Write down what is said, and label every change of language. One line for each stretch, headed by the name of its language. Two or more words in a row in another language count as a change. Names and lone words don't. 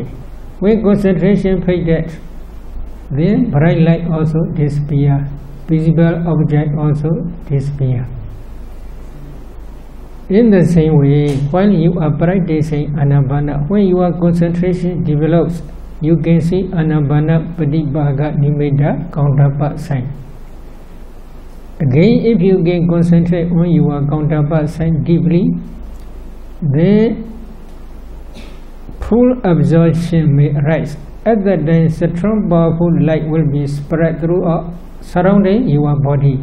English: When concentration faded, then bright light also disappear, visible object also disappear. In the same way, while you are practicing anabana, when your concentration develops, you can see
Pali: anabana padibaga nimitta
English: counterpart sign. Again, if you can concentrate on your counterpart sign deeply, then full absorption may arise. At that time, strong powerful light will be spread throughout surrounding your body.